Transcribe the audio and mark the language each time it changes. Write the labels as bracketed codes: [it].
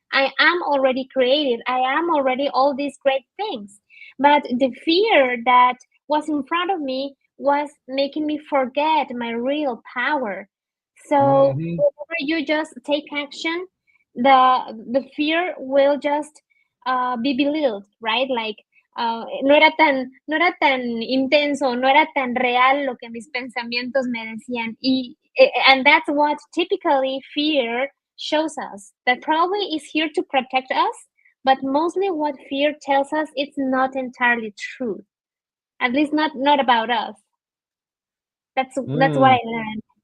[en] I am already creative. I am already all these great things. But the fear that was in front of me was making me forget my real power. So mhm, whenever you just take action, the fear will just be belittled, right? Like [es] no era tan intenso, no era tan real lo que mis pensamientos me decían. [en] And that's what typically fear shows us. That probably is here to protect us, but mostly what fear tells us it's not entirely true. At least not about us. That's what mm. I learned.